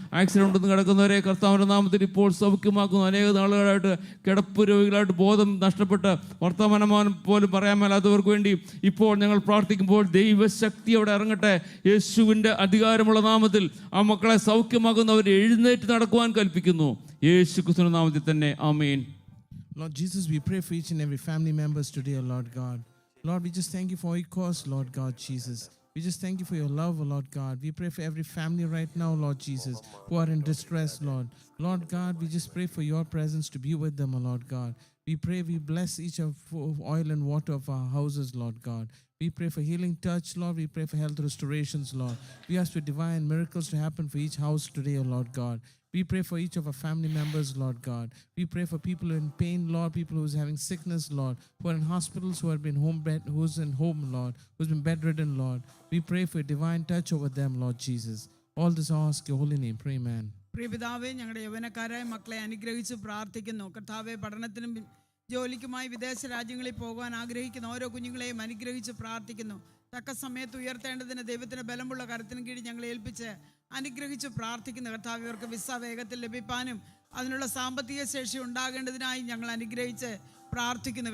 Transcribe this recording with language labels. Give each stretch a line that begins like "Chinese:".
Malayalam: Accident ഒന്നും കിടക്കുന്നവരെ കർത്താവിൻ്റെ നാമത്തിൽ ഇപ്പോൾ സൗഖ്യമാക്കുന്നു. അനേക നാളുകളായിട്ട് കിടപ്പ് രോഗികളായിട്ട് ബോധം നഷ്ടപ്പെട്ട് വർത്തമാനം പോലും പറയാൻ മേലാത്തവർക്ക് വേണ്ടി ഇപ്പോൾ ഞങ്ങൾ പ്രാർത്ഥിക്കുമ്പോൾ ദൈവശക്തി അവിടെ ഇറങ്ങട്ടെ. യേശുവിൻ്റെ അധികാരമുള്ള നാമത്തിൽ ആ മക്കളെ സൗഖ്യമാക്കുന്നവർ എഴുന്നേറ്റ് നടക്കുവാൻ കൽപ്പിക്കുന്നു. യേശു ക്രിസ്തുവിന്റെ നാമത്തിൽ തന്നെ ആമേൻ.
English: Lord Jesus, we pray for each and every family members today, Lord God. Lord, we just thank you for your cause, Lord God Jesus. We just thank you for your love, Lord God. We pray for every family right now, Lord Jesus, who are in distress, Lord. Lord God, we just pray for your presence to be with them, Lord God. We pray, we bless each of oil and water of our houses, Lord God. We pray for healing touch, Lord. We pray for health restorations, Lord. We ask for divine miracles to happen for each house today, Lord God. We pray for each of our family members, Lord God. We pray for people in pain, Lord, people who's having sickness, Lord, who are in hospitals, who have been who's in home, Lord, who's been bedridden, Lord. We pray for a divine touch over them, Lord Jesus. All this I ask your holy name. Pray, amen.
Malayalam: പ്രിയപിതാവേ, ഞങ്ങളുടെ യൗവനക്കാരായ മക്കളെ അനുഗ്രഹിച്ച് പ്രാർത്ഥിക്കുന്നു. കർത്താവെ, പഠനത്തിനും ജോലിക്കുമായി വിദേശ രാജ്യങ്ങളിൽ പോകാൻ ആഗ്രഹിക്കുന്ന ഓരോ കുഞ്ഞുങ്ങളെയും അനുഗ്രഹിച്ച് പ്രാർത്ഥിക്കുന്നു. തക്ക സമയത്ത് ഉയർത്തേണ്ടതിന് ദൈവത്തിൻ്റെ ബലമുള്ള കരത്തിന് കീഴിൽ ഞങ്ങളെ ഏൽപ്പിച്ച് അനുഗ്രഹിച്ച് പ്രാർത്ഥിക്കുന്നു. കർത്താവ്, ഇവർക്ക് വിസ വേഗത്തിൽ ലഭിക്കാനും അതിനുള്ള സാമ്പത്തിക ശേഷി ഉണ്ടാകേണ്ടതിനായി ഞങ്ങൾ അനുഗ്രഹിച്ച് പ്രാർത്ഥിക്കുന്നു.